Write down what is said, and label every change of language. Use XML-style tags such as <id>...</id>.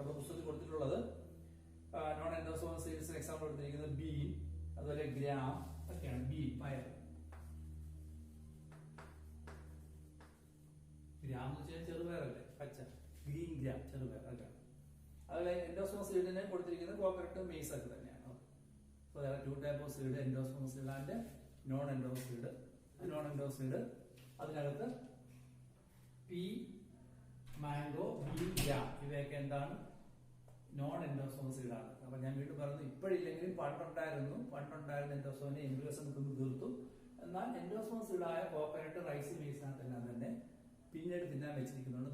<ml>അപ്പൊ പുസ്തകത്തിൽ കൊടുത്തിട്ടുള്ളത് നോൺ എൻഡോസ്പോമസ് സീഡ്സിന് എക്സാമ്പിൾ കൊടുത്തിരിക്കുന്നത് ബീൻ, അതുപോലെ ഗ്രാം ഒക്കെയാണ്. ബീൻ, പയർ. ഗ്രാം എന്ന് വെച്ചാൽ ചെറുപയറല്ലേ, പച്ച. ഗ്രീൻ ഗ്രാം, ചെറുപയർ ഒക്കെ. അതുപോലെ എൻഡോസ്പോമസ് സീഡിനെ കൊടുത്തിരിക്കുന്നത് കോക്കനട്ട്, മെയ്സ് ഒക്കെ തന്നെയാണ്.</ml> <en>So there are 2 types of seed, endosperm seed and non-endosperm seed.</en> <ml>Non-endosperm seed അതിനകത്ത് പീ, മാംഗോ, ബീൻ, ഗ്രാം ഇവയൊക്കെ എന്താണ്? നോൺ എൻഡോസ്പോം സീഡ് ആണ്. അപ്പൊ ഞാൻ വീണ്ടും പറഞ്ഞു, ഇപ്പോഴില്ലെങ്കിലും പണ്ടുണ്ടായിരുന്ന എൻഡോസ്പോമിനെ എംബ്രിയോസ് തിന്ന് തീർത്തു. എന്നാൽ എൻഡോസ്പോം സീഡായ കോക്കനട്ട്, റൈസ്, മെയ്സിനകത്തെല്ലാം തന്നെ പിന്നീട് തിന്നാൻ വെച്ചിരിക്കുന്നുണ്ട്.</ml>